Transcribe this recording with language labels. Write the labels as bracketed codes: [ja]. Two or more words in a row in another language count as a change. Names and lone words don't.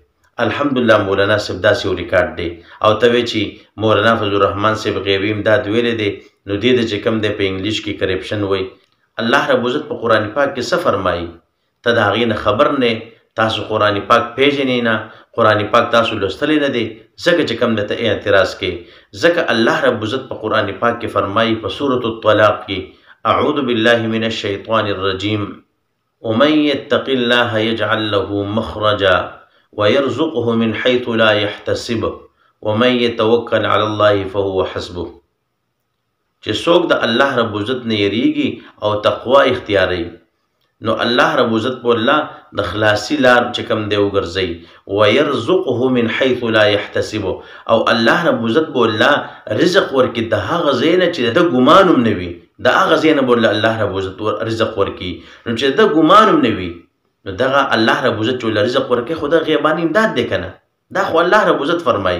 [ps] الحمدلله مولانا صاحب داسې یو ریکارډ دی او ته وایې چې مولانا فضل الرحمان صاحب غیبي امداد ویلی دی، نو دې د چې کوم دی په انګلیش کې کرپشن وایي. الله رب عزت په قرآن پاک کې څه فرمایي؟ ته د هغې نه خبر نه، تاسو قرآن پاک پیژنې نه، قرآن پاک تاسو لوستلی نه دی، ځکه چې کوم دی ته اعتراض کوې. ځکه الله رب عزت په قرآن پاک کې فرمایي په سورة الطلاق کې، [ar] اعوذ بالله من الشیطان الرجیم، ومن یتق الله یجعل له مخرجا ويرزقه من حيث لا يحتسب ومن يتوكل على الله فهو حسبه. [ps] چې څوک د الله رب عزت نه یریږي او تقوا اختیاروي، نو الله رب عزت په الله د خلاصي لار چې کوم دی وګرځوي. [ar] ويرزقه من حيث لا يحتسب، [ps] او الله رب عزت په الله رزق ورکړي د هغه ځای نه چې د ګمان هم نه وي، د هغه ځای نه به الله رب عزت رزق ورکړي. نو چې د ګمان هم نه وي، نو دغه الله رب عزت چې رزق ورکوي خو د غیباني امداد دی که نه؟ دا خو الله رب عزت فرمایي.